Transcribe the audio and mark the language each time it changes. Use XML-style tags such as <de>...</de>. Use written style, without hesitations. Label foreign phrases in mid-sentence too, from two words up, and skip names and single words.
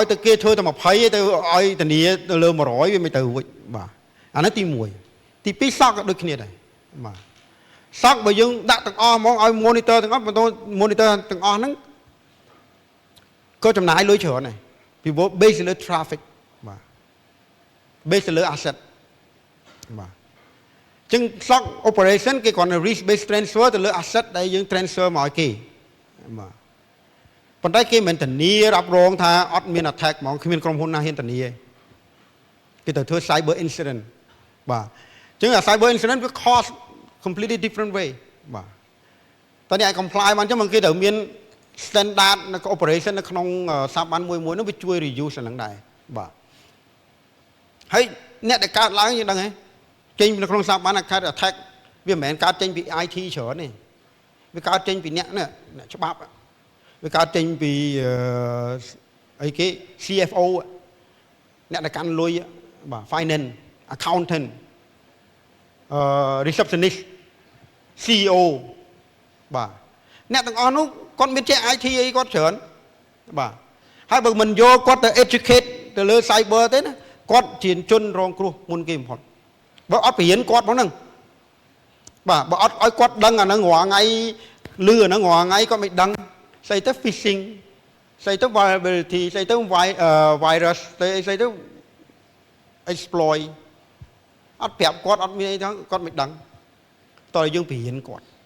<km>ទៅគេធ្វើតែ20ទៅឲ្យធានាទៅលើ100វាមិនទៅរួចបាទអានោះទី1ទី2 SOC ក៏ដូចគ្នាដែរបាទ SOC បើយើងដាក់ទាំងអស់ហ្មងឲ្យ monitor ទាំងអស់បន្ត monitor ទាំង អស់ហ្នឹងក៏ចំណាយលុយច្រើនដែរពីព្រោះ base លើ traffic បាទ base លើ asset បាទចឹង SOC operation គេគ្រាន់តែ</km> <en>risk based transfer</en> <km>ទៅលើ asset ដែលយើង transfer មកឲ្យគេបាទប៉ុន្តែគេមិនធានារ៉ាប់រងថាអត់មាន attack ហ្មងគ្មានក្រុមហ៊ុនណាហ៊ានធានាគេទៅធ្វើ</km> <en>cyber incident</en> <km>បាទចឹងអា</km> <en>cyber incident</en> <km>វា</km> <en>cost completely different way</en> <km>បាទតើអ្នក comply បានចឹង គេត្រូវមាន standard នៅ operation នៅក្នុងស្ថាប័នមួយនោះវាជួយ reduce អាហ្នឹងដែរបាទហើយអ្នកដែលកើតឡើងយើងដឹងហ៎ចេញនៅក្នុងស្ថាប័ន attack វាមិនមែនកើតចេញពី IT ច្រើនទេវាកើតចេញពីអ្នកច្បាប់វាកើតចេញពីអីគេ CFO អ្នកដែលកាន់លុយបាទ</km> <en>finance accountant receptionist CEO</en> <km>បាទអ្នកទាំងអស់នោះគាត់មានចេះ IT អីគាត់ច្រើនបាទហើយបើមិនយកគាត់ទៅ educate ទៅលើ cyber ទេណាគាត់ជាជនរងគ្រោះមុនគេបំផុតបើអត់បរៀនគាត់ផងហ្នឹងបាទបើអត់ឲ្យគាត់ដឹងអាហ្នឹងរាល់ថ្ងៃលឺអាហ្នឹងរាល់ថ្ងៃគាត់មិនដឹងស្អីទៅ phishing ស្អីទៅ vulnerability ស្អីទៅ virus ស្អីទៅ exploit អត់ប្រាប់គាត់អត់មានអីទាំងគាត់មិនដឹងតើយើងបរៀនគាត់</km>